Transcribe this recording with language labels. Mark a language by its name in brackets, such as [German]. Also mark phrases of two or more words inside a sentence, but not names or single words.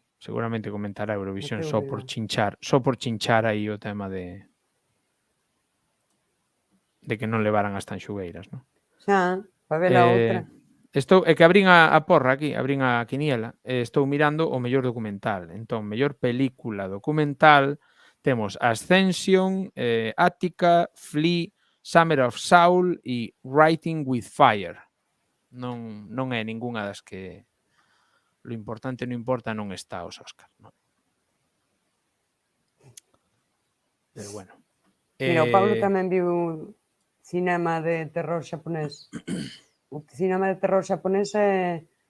[Galician] Seguramente comentará Eurovisión só por chinchar aí o tema de que non levaran as tanxugueiras, non? Xa, para ver a outra. É que abrín a porra aquí, abrín a quiniela, estou mirando o mellor documental. Entón, mellor película documental, temos Ascension, Attica, Flea, Summer of Soul e Writing with Fire. Non é ningunha das que Lo importante non importa, non está aos Óscar. Non. Pero bueno. Mira, o Paulo tamén viu cinema de terror xaponés. O cinema de terror xaponés é...